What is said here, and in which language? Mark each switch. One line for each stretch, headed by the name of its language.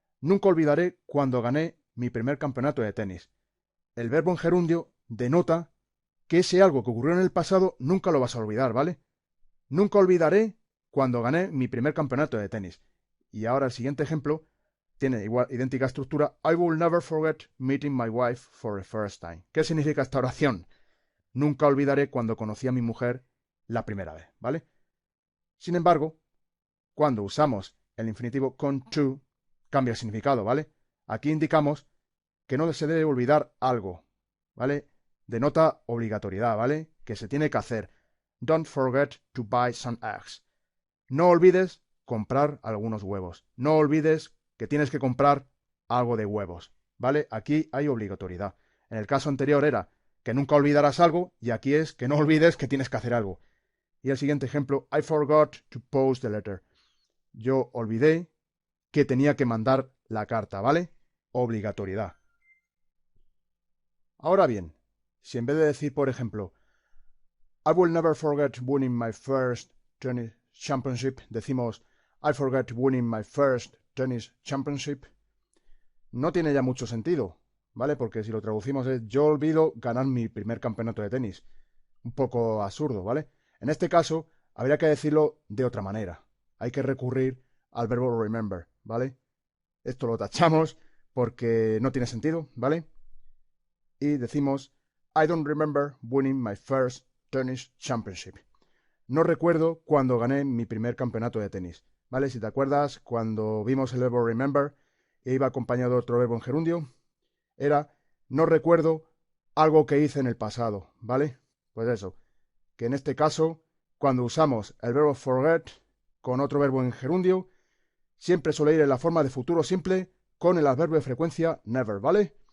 Spanish: Nunca olvidaré cuando gané mi primer campeonato de tenis. El verbo en gerundio denota que ese algo que ocurrió en el pasado nunca lo vas a olvidar, ¿vale? Nunca olvidaré cuando gané mi primer campeonato de tenis. Y ahora el siguiente ejemplo tiene igual, idéntica estructura.
English: I will never forget meeting my wife for the first time.
Spanish: ¿Qué significa esta oración? Nunca olvidaré cuando conocí a mi mujer la primera vez, ¿vale? Sin embargo, cuando usamos el infinitivo con to, cambia el significado, ¿vale? Aquí indicamos que no se debe olvidar algo, ¿vale? Denota obligatoriedad, ¿vale? Que se tiene que hacer.
English: Don't forget to buy some eggs.
Spanish: No olvides comprar algunos huevos. No olvides que tienes que comprar algo de huevos, ¿vale? Aquí hay obligatoriedad. En el caso anterior era que nunca olvidarás algo y aquí es que no olvides que tienes que hacer algo. Y el siguiente ejemplo,
English: I forgot to post the letter.
Spanish: Yo olvidé que tenía que mandar la carta, ¿vale? Obligatoriedad. Ahora bien, si en vez de decir, por ejemplo,
English: I will never forget winning my first tennis championship,
Spanish: decimos
English: I forget winning my first tennis championship,
Spanish: no tiene ya mucho sentido, ¿vale? Porque si lo traducimos es yo olvido ganar mi primer campeonato de tenis. Un poco absurdo, ¿vale? En este caso, habría que decirlo de otra manera. Hay que recurrir al verbo remember, ¿vale? Esto lo tachamos porque no tiene sentido, ¿vale? Y decimos
English: I don't remember winning my first tennis championship.
Spanish: No recuerdo cuando gané mi primer campeonato de tenis, ¿vale? Si te acuerdas, cuando vimos el verbo remember e iba acompañado de otro verbo en gerundio, era no recuerdo algo que hice en el pasado, ¿vale? Pues eso, que en este caso, cuando usamos el verbo forget con otro verbo en gerundio, siempre suele ir en la forma de futuro simple con el adverbio de frecuencia never, ¿vale?